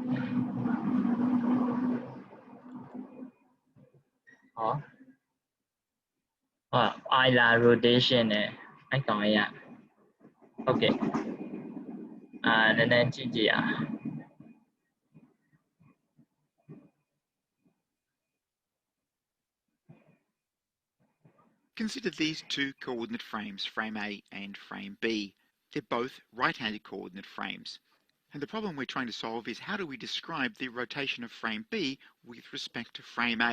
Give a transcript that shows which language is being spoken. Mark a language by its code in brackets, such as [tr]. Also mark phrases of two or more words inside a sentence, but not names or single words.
[en] Euler rotation [my] နဲ့အဲ့ကောင်ရဟုတ်ကဲ့နည်းနည်းကြည့်ကြည့်အောင် [en] Consider these two coordinate frames, frame A and frame B. They're both right-handed coordinate frames. And the problem we're trying to solve is how do we describe the rotation of frame B with respect to frame A?